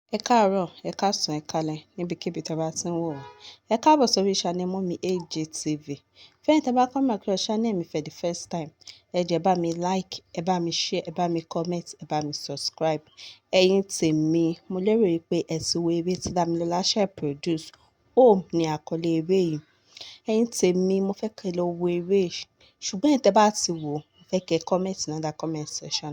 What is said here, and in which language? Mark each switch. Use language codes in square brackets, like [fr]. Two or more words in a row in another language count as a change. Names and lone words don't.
[yo] Ẹ káàárọ̀, ẹ káàsán, ẹ káalẹ́ níbikíbi tí ẹ bá ti ń wò wá. Ẹ káàbọ̀ sórí channel Mummy AJ TV. Fẹ́yìn tí ẹ bá [en] come across [yo] channel mi [en] for the first time, [yo] ẹ jọ̀ọ́ ẹ bá mi like, ẹ bá mi share, ẹ bá mi comment, ẹ bá mi subscribe. Ẹ̀yin tèmi, mo lérò wípé ẹ ti wo eré tí Dámilọ́lá ṣẹ̀ produce. Home ni àkọlé eré yìí. Ẹ̀yin tèmi, mo fẹ́ kẹ́ lọ wo eré yìí. Ṣùgbọ́n ẹ̀yin tẹ́ bá ti wò, mo fẹ́ kẹ́ comment ní [en] under comment section.